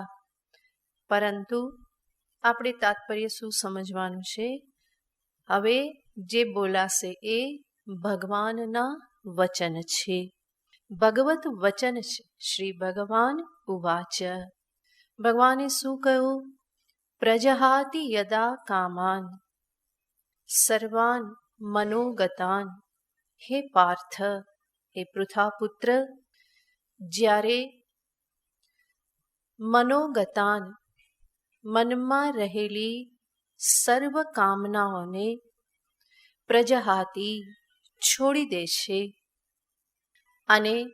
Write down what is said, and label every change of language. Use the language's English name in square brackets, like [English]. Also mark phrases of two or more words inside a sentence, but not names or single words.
[Gujarati] પરંતુ આપણે તાત્પર્ય શું સમજવાનું છે? હવે જે બોલાશે એ ભગવાનના વચન છે, ભગવત વચન છે. [Sanskrit] શ્રી ભગવાન ઉવાચ, [Gujarati] ભગવાને શું કહ્યું? [Sanskrit] પ્રજહાતિ યદા કામાન સર્વાન મનોગતાન. [Gujarati] હે પાર્થ, હે પૃથાપુત્ર, જ્યારે મનોગતાન મનમાં રહેલી સર્વ કામનાઓને પ્રજહાતિ છોડી દે છે અને